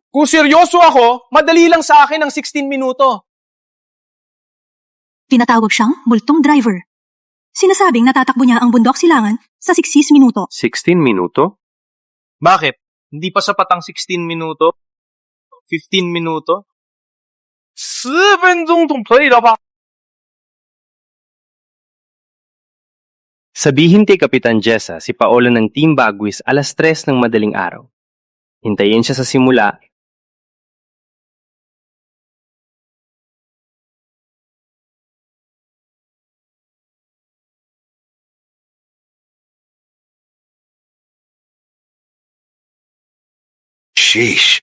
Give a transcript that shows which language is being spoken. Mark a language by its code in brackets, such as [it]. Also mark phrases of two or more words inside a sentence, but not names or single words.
[tl] Kung seryoso ako, madali lang sa akin ang 16 minuto. Tinatawag siyang multong driver. Sinasabing natatakbo niya ang bundok silangan sa 16 minuto. 16 minuto? Bakit? Hindi pa sapat ang 16 minuto? [zh] 15 minuto? 10 分钟总可以了吧? [tl] Sabihin kay Kapitan Jessa si Paolo ng Team Bagwis 3:00 ng madaling araw. Hintayin siya sa simula. Sheesh.